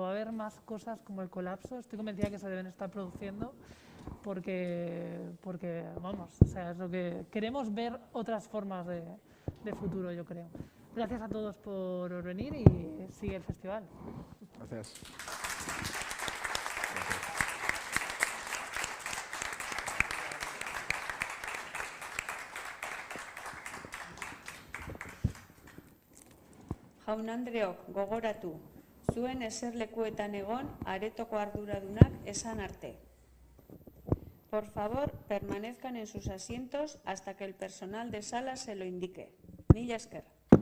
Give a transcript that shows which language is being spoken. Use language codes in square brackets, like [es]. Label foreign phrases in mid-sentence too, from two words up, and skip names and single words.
[es] Va a haber más cosas como el colapso. Estoy convencida que se deben estar produciendo. Porque vamos, o sea, es lo que queremos, ver otras formas de futuro, yo creo. Gracias a todos por venir y sigue el festival. Gracias. [eu] Jaun-Andreok, gogoratu, zuen eserlekuetan egon aretoko arduradunak esan arte. [es] Por favor, permanezcan en sus asientos hasta que el personal de sala se lo indique. [eu] Mila esker.